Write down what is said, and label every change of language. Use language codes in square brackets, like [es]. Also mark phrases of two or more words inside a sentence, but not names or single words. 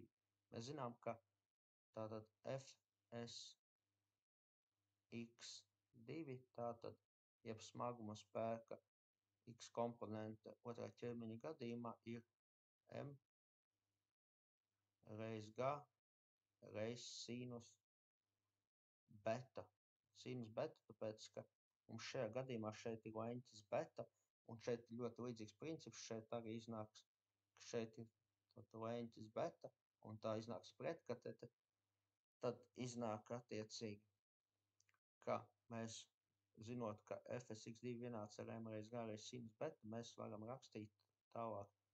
[lv] Mēs zinām, ka tātad FSX2, tātad jeb smaguma spēka X komponente otrā ķermeņa gadījumā ir M reiz G reiz sinus beta. Sinus beta, tāpēc, ka mums šajā gadījumā šeit ir leņķis beta, un šeit ir ļoti līdzīgs princips, šeit arī iznāks, ka šeit ir leņķis beta, un tā iznāks pretkatete, tad iznāk attiecīgi, ka mēs, zinot, ka FSX2 vienāds ar M reiz G reiz sinus beta, mēs varam rakstīt tālāk